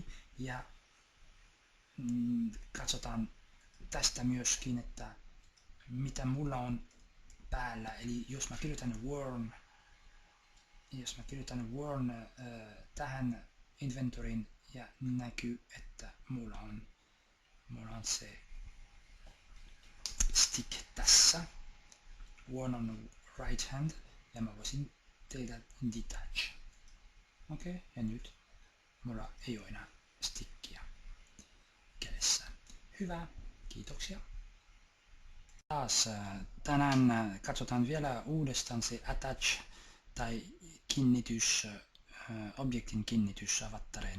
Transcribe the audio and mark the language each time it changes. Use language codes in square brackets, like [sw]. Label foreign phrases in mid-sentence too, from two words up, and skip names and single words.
[fi] Ja katsotaan tästä myöskin, että mitä mulla on päällä. Eli jos mä kirjoitan worn tähän inventoryin ja näkyy, että mulla on se stick tässä, [en] worn on right hand, [fi] ja mä voisin tehdä detach. Ja nyt mulla ei ole enää stickia kädessä. Hyvä, kiitoksia. Taas tänään katsotaan vielä uudestaan se attach tai kiinnitys, objektin kiinnitys avattareen.